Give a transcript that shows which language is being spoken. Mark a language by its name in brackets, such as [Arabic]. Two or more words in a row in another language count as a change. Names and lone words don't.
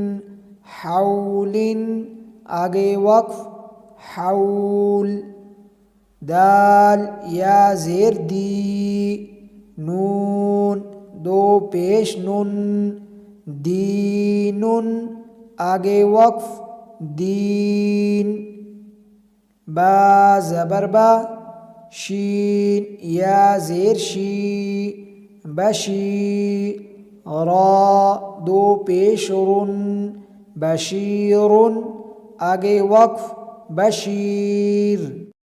[Punjabi] حولن، آگے وقف، حول، دال یا زیر دی، نون دو پیش نن، دینن، آگے وقف، دین، با زبر با، شین یا زیر شی، بشی، را دو پیش رن، بشیرن، آگے وقف، بشیر۔